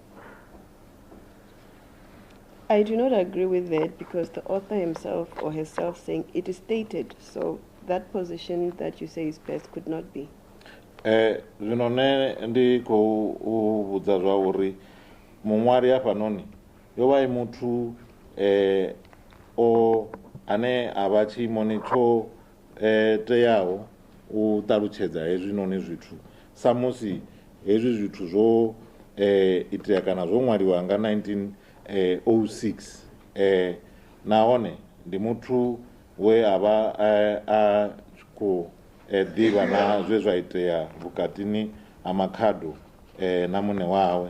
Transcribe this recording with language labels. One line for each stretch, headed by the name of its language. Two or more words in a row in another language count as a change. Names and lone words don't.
English: I do not agree with that because the author himself or herself saying it is stated, so that position that you say is best could not be.
Venda: Zwino ne ndi khou vhudza zwa uri muṅwali hafhanoni yo vha i muthu o ane a vha tshiimoni tsho teaho u ṱalutshedza hezwinoni zwithu sa musi hezwi zwithu zwo itea kana zwo ṅwaliwa nga 1906 nahone ndi muthu we a vha a khou ḓivha na zwe zwa itea vhukatini ha Makhado na muṋe wawe.